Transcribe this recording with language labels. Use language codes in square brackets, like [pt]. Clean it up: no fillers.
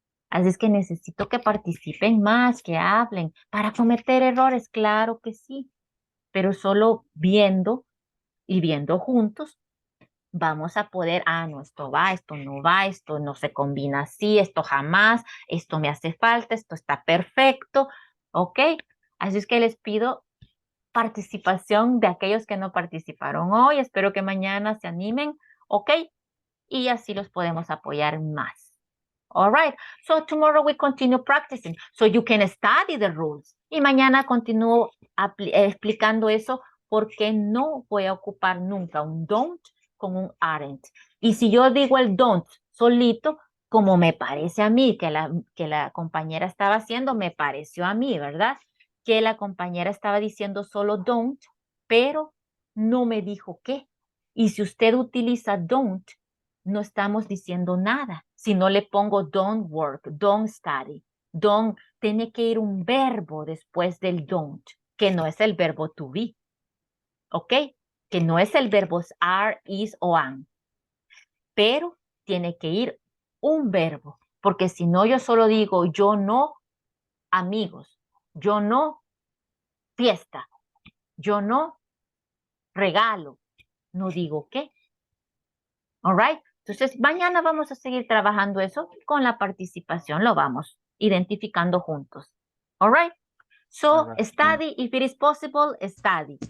[es] Así es que necesito que participen más, que hablen, para cometer errores, claro que sí, pero solo viendo y viendo juntos, vamos a poder, no, esto va, esto no va, esto no se combina así, esto jamás, esto me hace falta, esto está perfecto, ¿ok? Así es que les pido participación de aquellos que no participaron hoy. Espero que mañana se animen, ¿ok? Y así los podemos apoyar más. [en] All right. So tomorrow we continue practicing. So you can study the rules. [es] Y mañana continúo explicando eso porque no voy a ocupar nunca un don't con un aren't. Y si yo digo el don't solito, como me parece a mí que la compañera estaba haciendo, me pareció a mí, ¿verdad? Que la compañera estaba diciendo solo don't, pero no me dijo qué. Y si usted utiliza don't, no estamos diciendo nada. Si no le pongo don't work, don't study, don't, tiene que ir un verbo después del don't, que no es el verbo to be. ¿Ok? Que no es el verbo are, is o am. Pero tiene que ir un verbo, porque si no yo solo digo yo no amigos, yo no fiesta. Yo no regalo. No digo qué. All right. Entonces, mañana vamos a seguir trabajando eso con la participación. Lo vamos identificando juntos. All right. So, [en] All right. study, if it is possible, study.